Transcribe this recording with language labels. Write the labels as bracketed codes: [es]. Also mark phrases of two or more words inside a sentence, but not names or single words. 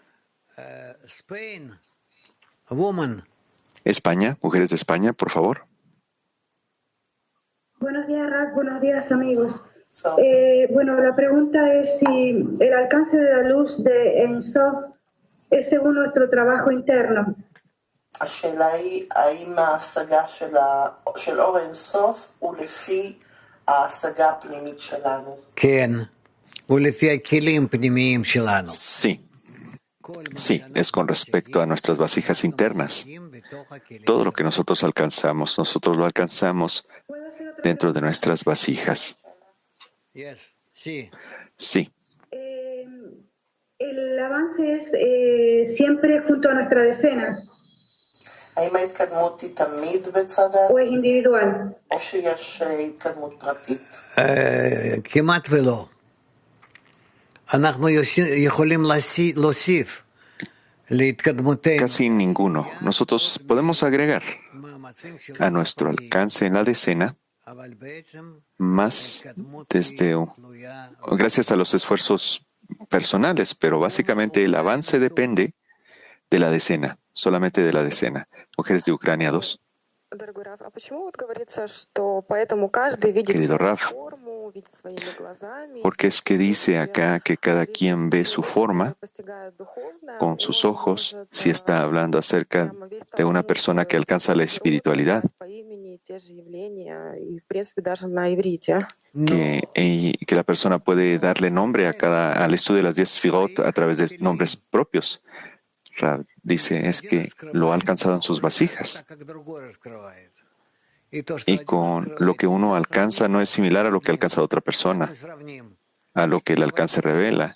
[es] España, mujeres de España, por favor. Buenos días, Rav. Buenos días, amigos. La pregunta es si el alcance de la luz de Ein Sof es según nuestro trabajo interno. [he] השאלה היא, האם ההשגה של אור אינסוף הוא לפי ההשגה הפנימית שלנו? כן, ולפי הכלים הפנימיים שלנו. [es] Sí, sí, es con respecto a nuestras vasijas internas. Todo lo que nosotros lo alcanzamos ¿Puedo hacer otra dentro de nuestras vasijas. Yes, sí. Sí, El avance es siempre junto a nuestra decena [he] האם ההתקדמות היא תמיד בצד הזה, [es] o es individual. [he] או שיש התקדמות פרטית? כמעט ולא. אנחנו יכולים להוסיף להתקדמותנו [es] casi ninguno. Nosotros podemos agregar [he] מאמצים [es] a nuestro alcance en la decena [he] אבל בעצם [es] más [he] ההתקדמות [es] desde [he] תלויה [es] gracias a los esfuerzos personales, pero básicamente el avance depende de la decena, solamente de la decena. Mujeres de Ucrania 2. [ru] Дорогой Раф, а почему вот говорится, что поэтому каждый видит [es] Querido [ru] свою [es] Raf, [ru] форму, видит своими глазами, [es] Porque es que dice acá que cada quien ve su forma [ru] постигает духовное, [es] con sus [ru] он [es] ojos [ru] может, [es] si está hablando acerca [ru] прямо весь [es] de una [ru] талант, [es] persona que alcanza la espiritualidad, [ru] по имени те же явления, и в принципе даже на иврите. [es] que la persona puede darle nombre al estudio de las 10 Sfirot a través de nombres propios. Rab dice es que lo ha alcanzado en sus vasijas. Y con lo que uno alcanza no es similar a lo que alcanza otra persona, a lo que el alcance revela.